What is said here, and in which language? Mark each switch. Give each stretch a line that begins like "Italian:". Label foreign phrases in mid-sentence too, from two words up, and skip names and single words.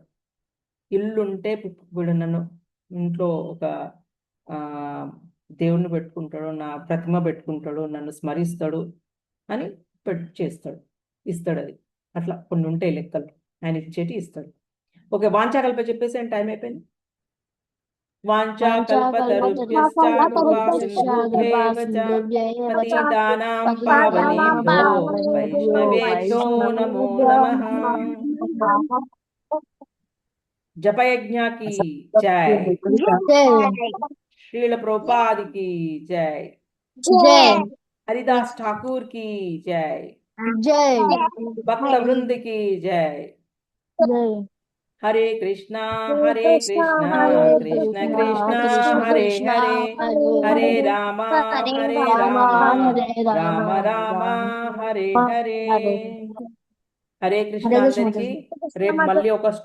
Telugu: ఇల్లుంటే వీడు నన్ను ఇంట్లో ఒక దేవుణ్ణి పెట్టుకుంటాడు, నా ప్రతిమ పెట్టుకుంటాడు, నన్ను స్మరిస్తాడు అని చేస్తాడు, ఇస్తాడు. అది అట్లా కొన్ని ఉంటాయి లెక్కలు, ఆయన ఇచ్చేటి ఇస్తాడు. ఓకే, వాంఛాకల్ప చెప్పేసి టైం అయిపోయింది.
Sanskrit: వాంఛాకల్పతరుభ్యశ్చ కృపా సింధుభ్యేవ చ పతితానాం పావనేభ్యో వైష్ణవేభ్యో నమో నమః.
Hindi: జపయజ్ఞ की जय, श्रील प्रभुपाद की जय, हरिदास ठाकुर की जय, भक्त वृंद की जय.
Sanskrit: हरे कृष्णा कृष्ण कृष्ण हरे हरे, हरे राम राम राम हरे हरे. హరే కృష్ణ
Telugu: అందరికి. రేపు మళ్ళీ ఒక